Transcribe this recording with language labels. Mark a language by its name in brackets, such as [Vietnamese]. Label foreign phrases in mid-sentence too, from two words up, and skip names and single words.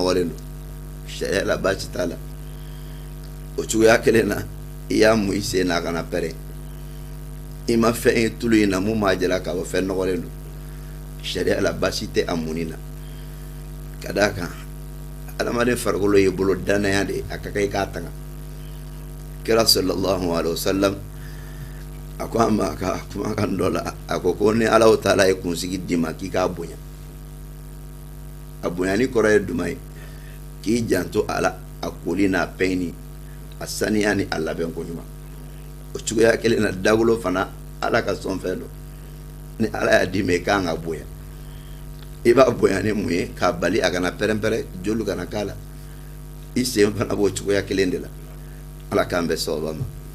[Bambara] nɔgɔlen don sariya la baasi t'a la o cogoya kelen na i y'a mun i sen na a kana pɛrɛn i ma fɛn ye tulu in na mun b'a jira k'a fɔ fɛn nɔgɔlen don sariya la baasi tɛ a munni na ka d'a kan adamaden farikolo ye bolo danaya de a ka kan i k'a tanga kira [Arabic] صلى الله عليه وسلم [Bambara] a ko a ma ka kumakan dɔ la a ko ni Alahu taala ye kunsigi d'i ma k'i k'a bonya a bonyani kɔrɔ ye jumɛn ye k'i janto a la a koli n'a pɛnni a saniya ni a labɛn ko ɲuman o cogoya kelen na dagolo fana Ala ka sɔn fɛn dɔ ni Ala y'a d'i ma i kan ka bonya i b'a bonya ni mun ye k'a bali a kana pɛrɛn-pɛrɛn joli kana k'a la i sen fana b'o cogoya kelen de la Ala k'an bɛn sababa ma.